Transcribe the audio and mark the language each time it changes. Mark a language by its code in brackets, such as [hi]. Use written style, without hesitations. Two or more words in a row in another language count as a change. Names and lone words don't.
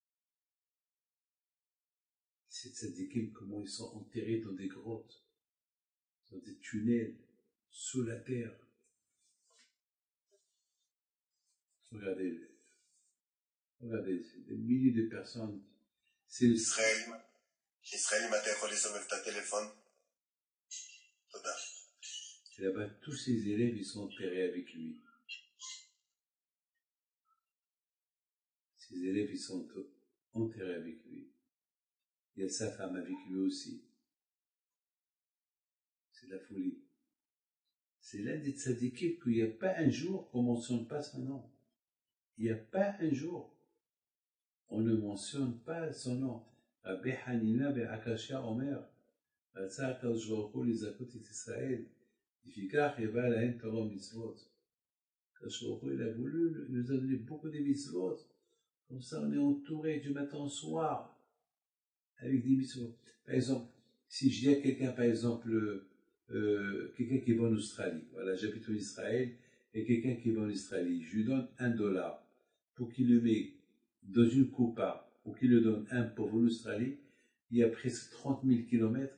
[fr] Ces tzadikim, comment ils sont enterrés dans des grottes, dans des tunnels, sous la terre. Regardez, des milliers de personnes. C'est le [he] Israël, אם אתה יכול לסובב את הטלפון. תודה. [fr] Et là-bas, tous ses élèves, ils sont enterrés avec lui. Ses élèves, ils sont enterrés avec lui. Il y a sa femme avec lui aussi. C'est de la folie. C'est l'un des tzadikim qu'il n'y a pas un jour qu'on ne mentionne pas son nom. Il n'y a pas un jour. On ne mentionne pas son nom. [he] Rabbi Hanina ben Akashia Omer, רצה הקדוש ברוך הוא לזכות את ישראל, לפיכך הבא להם תורה ומצוות. הקדוש ברוך הוא, [fr] il a voulu, il nous a donné beaucoup de mitzvot. Comme ça, on est entouré du matin au soir avec des mitzvot. Par exemple, si je dis à quelqu'un, par exemple, quelqu'un qui va en Australie, voilà, j'habite en Israël, et quelqu'un qui va en Australie, je lui donne $1 pour qu'il le mette dans une coupa, ou qu'il le donne un pauvre en Australie, il y a presque 30 000 kilomètres.